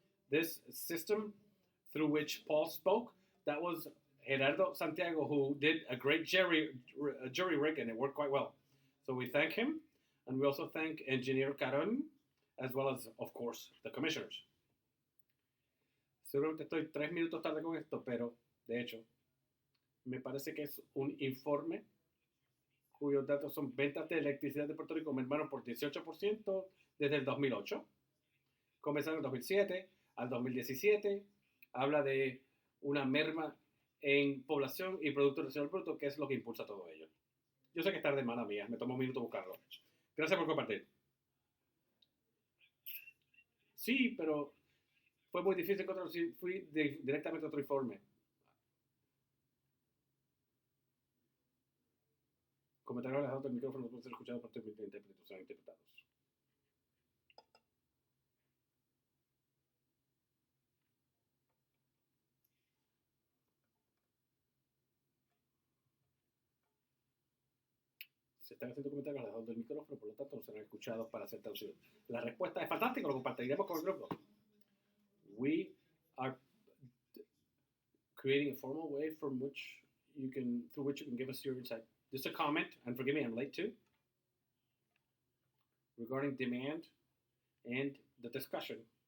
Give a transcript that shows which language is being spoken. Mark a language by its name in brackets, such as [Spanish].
[English] This system through which Paul spoke, that was Gerardo Santiago, who did a great jury rig, and it worked quite well. So we thank him, and we also thank Engineer Caron, as well as, of course, the commissioners. [Spanish] Seguramente estoy 3 minutos tarde con esto, pero, de hecho, me parece que es un informe cuyos datos son ventas de electricidad de Puerto Rico, mermaron por 18% desde el 2008, comenzando en 2007 al 2017, habla de una merma en población y Producto Nacional Bruto, que es lo que impulsa todo ello. Yo sé que es tarde, mala mía, me tomó un minuto buscarlo. Gracias por compartir. Sí, pero fue muy difícil encontrarlo, sí, fui directamente a otro informe. Comentarios alejados del micrófono no pueden ser escuchados por intérpretes, son interpretados. Se están haciendo comentarios alejados del micrófono, por lo tanto no serán escuchados para hacer traducción. La respuesta es fantástica, lo compartiremos con el grupo. [English] We are creating a formal way through which you can give us your insight. Just a comment, and forgive me, I'm late too, regarding demand and the discussion.